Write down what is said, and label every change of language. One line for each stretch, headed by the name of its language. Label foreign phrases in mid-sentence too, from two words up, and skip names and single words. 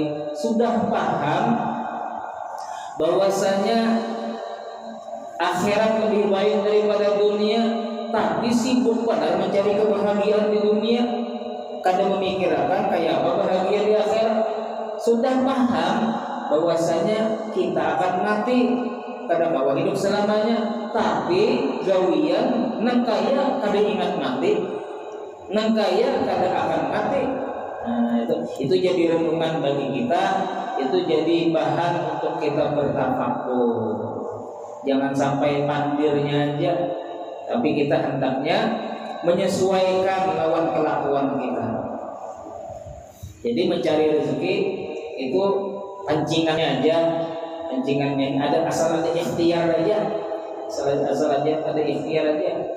Indonesian: Sudah paham bahwasanya akhirat lebih baik daripada dunia, tapi sibuk pada mencari kebahagiaan di dunia, kada memikirkan kayak apa bahagia di akhirat. Sudah paham bahwasanya kita akan mati, kada bawa hidup selamanya, tapi
Banjar: gawian nangkaya kada ingat mati, nangkaya kada akan mati.
Indonesian: Nah, itu jadi renungan bagi kita, itu jadi bahan untuk kita bertafakur. Jangan sampai pandirnya aja, tapi kita hendaknya menyesuaikan lawan kelakuan kita. Jadi mencari rezeki itu pancingannya aja, pancingannya ada, asal ada ikhtiar aja, asal aja ada ikhtiar aja.